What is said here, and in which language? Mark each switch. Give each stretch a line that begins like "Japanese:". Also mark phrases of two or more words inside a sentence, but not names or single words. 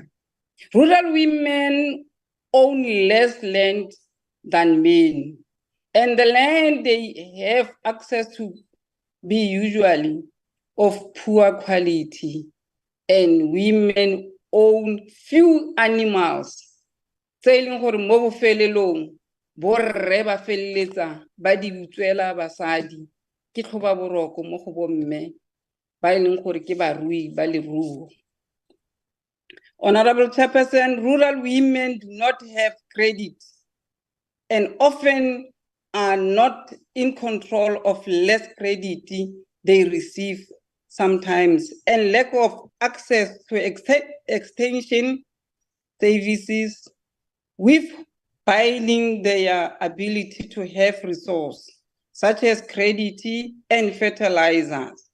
English: Rural women own less land than men, and the land they have access to be usually of poor quality, and women own few animals. Selling for
Tswana: mo bofelelong borre ba felletsa ba di utswela basadi ke tlhoba boroko mo go bomme ba leng gore ke barui ba leruo.
English: Honorable Chairperson, rural women do not have credit and often are not in control of less credit they receive sometimes, and lack of access to extension services, with binding their ability to have resources such as credit and fertilizers.